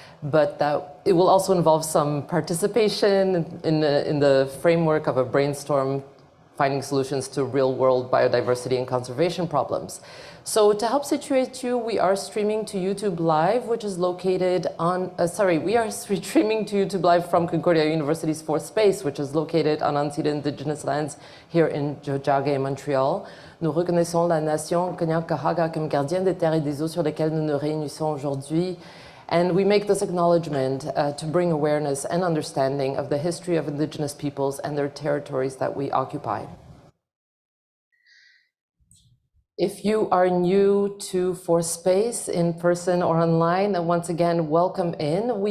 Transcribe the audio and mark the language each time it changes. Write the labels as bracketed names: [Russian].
[English] But it will also involve some participation in the framework of a brainstorm finding solutions to real-world biodiversity and conservation problems. So to help situate you, we are streaming to YouTube Live, which is located on, we are streaming to YouTube Live from Concordia University's Fourth Space, which is located on unceded indigenous lands here in Tiohtià:ke, Montreal. [French] Nous reconnaissons la nation Kanien'kehá:ka comme gardienne des terres et des eaux sur lesquelles nous nous réunissons aujourd'hui. [English] And we make this acknowledgement to bring awareness and understanding of the history of Indigenous peoples and their territories that we occupy. If you are new to Fourth Space in person or online, then once again, welcome in.